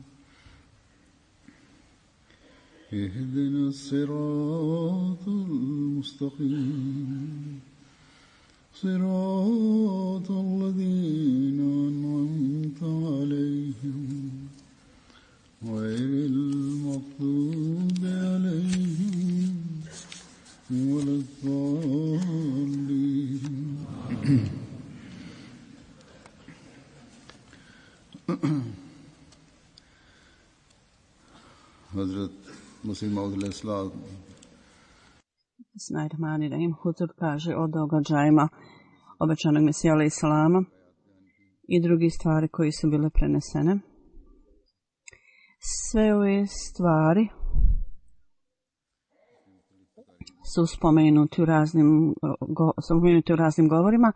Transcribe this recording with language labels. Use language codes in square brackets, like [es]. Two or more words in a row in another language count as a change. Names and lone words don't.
[ar] اهدنا الصراط المستقيم صراط الذين أنعمت عليهم غير المغضوب عليهم ولا الضالين. [bs] Hazrat Masih Maud al-Islam. [ar] Bismillahirrahmanirrahim. [bs] Huzur kaže o događajima obećanog Mesija [ar] عليه السلام [bs] i drugi stvari koji su bile prenesene. Sve ove stvari su spomenuti u raznim govorima.